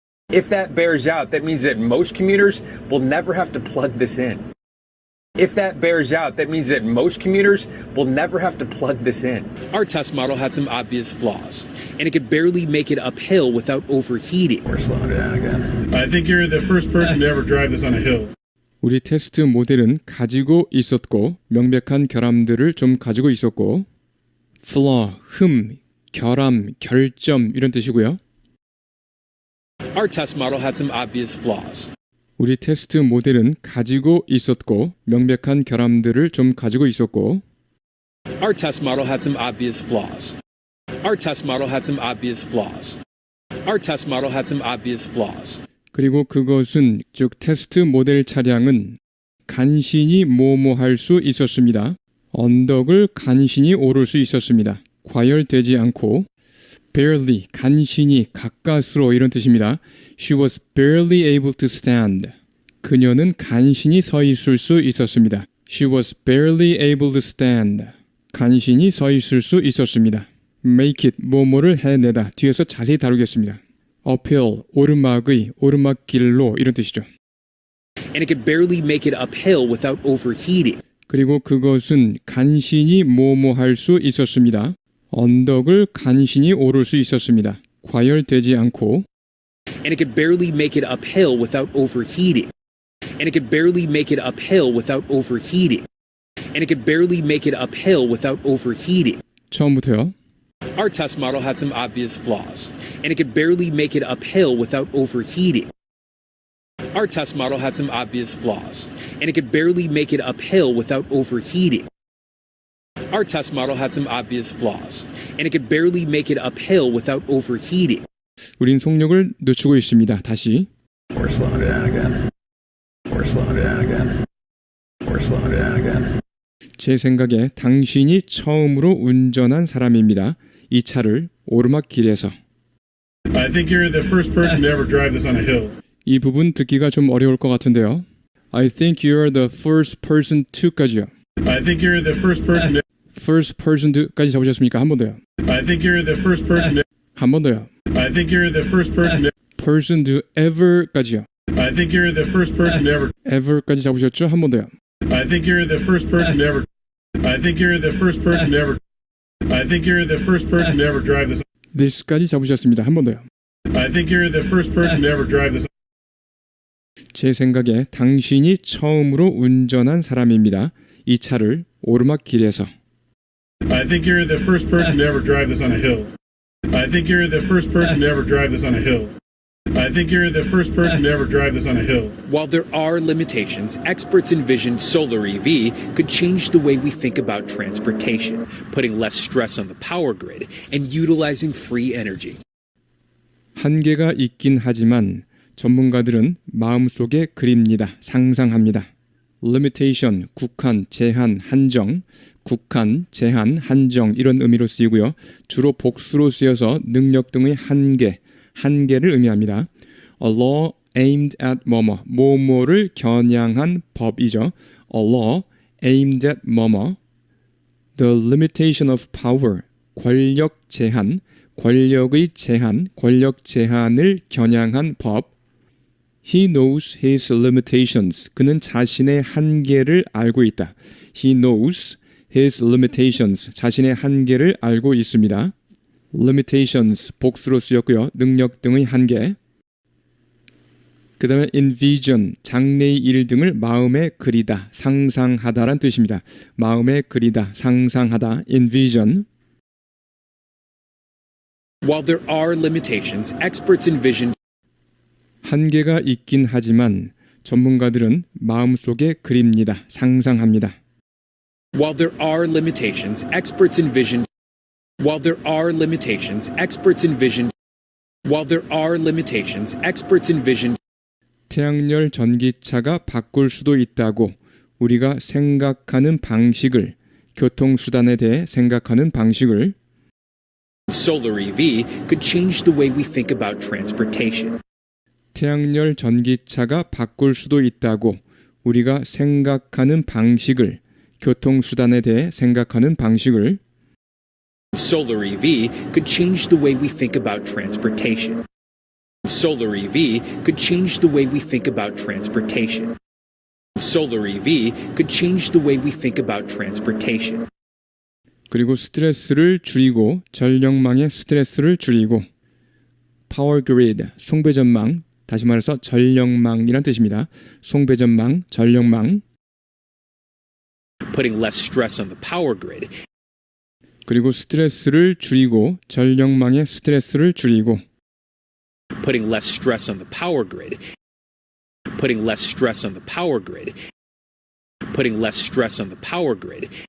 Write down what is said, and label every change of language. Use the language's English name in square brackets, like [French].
[English] If that bears out, that means that most commuters will never have to plug this in. If that bears out, that means that most commuters will never have to plug this in. Our test model had some obvious flaws, and it could barely make it uphill without overheating. We're slowing it down again. I think you're the first person to ever drive this on a hill. [Korean] 우리 테스트 모델은 가지고 있었고 명백한 결함들을 좀 가지고 있었고 flaw, 흠, 결함, 결점 이런 뜻이고요. [English] Our test model had some obvious flaws, [Korean] 우리 테스트 모델은 가지고 있었고 명백한 결함들을 좀 가지고 있었고 [English] Our test model had some obvious flaws. Our test model had some obvious flaws. Our test model had some obvious flaws. [Korean] 그리고 그것은 즉 테스트 모델 차량은 간신히 뭐뭐할 수 있었습니다. 언덕을 간신히 오를 수 있었습니다. 과열되지 않고 barely, 간신히, 가까스로 이런 뜻입니다. [English] She was barely able to stand. [Korean] 그녀는 간신히 서 있을 수 있었습니다. [English] She was barely able to stand. [Korean] 간신히 서 있을 수 있었습니다. [English] make it, [Korean] 뭐뭐를 해내다. 뒤에서 자세히 다루겠습니다. uphill, 오르막의, 오르막길로 이런 뜻이죠. [English] And it could barely make it uphill without overheating. [Korean] 그리고 그것은 간신히 뭐뭐할 수 있었습니다. 언덕을 간신히 오를 수 있었습니다. 과열되지 않고 [English] And it could barely make it uphill without overheating. And it could barely make it uphill without overheating. And it could barely make it uphill without overheating. [Korean] 처음부터요. [English] Our test model had some obvious flaws, and it could barely make it uphill without overheating. Our test model had some obvious flaws, and it could barely make it uphill without overheating. Our test model had some obvious flaws, and it could barely make it uphill without overheating. [Korean] 우린 속력을 늦추고 있습니다. 다시. [English] We're slowing it down again. We're slowing it down again. We're slowing it down again. [Korean] 제 생각에 당신이 처음으로 운전한 사람입니다. 이 차를 오르막길에서. [English] I think you're the first person to ever drive this on a hill. [Korean] 이 부분 듣기가 좀 어려울 것 같은데요. [English] I think you're the first person to까지요. I think you're the first person to... first person to까지 [Korean] 잡으셨습니까? 한 번 더요. [English] I think you're the first person to... [Korean] 한 번 더요. [English] I think you're the first person to... person to ever까지요. I think you're the first person to ever... [Korean] ever까지 잡으셨죠? 한 번 더요. [English] I think you're the first person to ever... I think you're the first person to ever... I think you're the first person to ever drive this... [Korean] this까지 잡으셨습니다. 한 번 더요. [English] I think you're the first person to ever drive this... [Korean] 제 생각에 당신이 처음으로 운전한 사람입니다. 이 차를 오르막길에서. [English] I think you're the first person to ever drive this on a hill. I think you're the first person to ever drive this on a hill. I think you're the first person to ever drive this on a hill. While there are limitations, experts envision solar EV could change the way we think about transportation, putting less stress on the power grid and utilizing free energy. [Korean] 한계가 있긴 하지만 전문가들은 마음속에 그립니다. 상상합니다. limitation, 국한, 제한, 한정, 국한, 제한, 한정 이런 의미로 쓰이고요. 주로 복수로 쓰여서 능력 등의 한계, 한계를 의미합니다. [English] A law aimed at [Korean] 뭐뭐를 겨냥한 법이죠. [English] A law aimed at The limitation of power, [Korean] 권력 제한, 권력의 제한, 권력 제한을 겨냥한 법. [English] He knows his limitations. [Korean] 그는 자신의 한계를 알고 있다. [English] He knows his limitations. [Korean] 자신의 한계를 알고 있습니다. limitations, 복수로 쓰였고요. 능력 등의 한계. 그 다음에 envision, 장래의 일 등을 마음에 그리다, 상상하다란 뜻입니다. 마음에 그리다, 상상하다, envision. [English] While there are limitations, experts envision [Korean] 한계가 있긴 하지만 전문가들은 마음속에 그립니다. 상상합니다. [English] While there are limitations, experts envision While there are limitations, experts envision While there are limitations, experts envision [Korean] 태양열 전기차가 바꿀 수도 있다고 우리가 생각하는 방식을, 교통수단에 대해 생각하는 방식을 [English] solar EV could change the way we think about transportation. 태양열 전기차가 바꿀 수도 있다고 우리가 생각하는 방식을, 교통수단에 대해 생각하는 방식을 Solar EV could change the way we think about transportation. Solar EV could change the way we think about transportation. solar EV could change the way we think about transportation. [Korean] 그리고 스트레스를 줄이고 전력망의 스트레스를 줄이고 파워 그리드, 송배전망, 다시 말해서 전력망이란 뜻입니다. 송배전망, 전력망. [English] Putting less stress on the power grid [Korean] 그리고 스트레스를 줄이고 전력망의 스트레스를 줄이고 [English] putting less stress on the power grid putting less stress on the power grid putting less stress on the power grid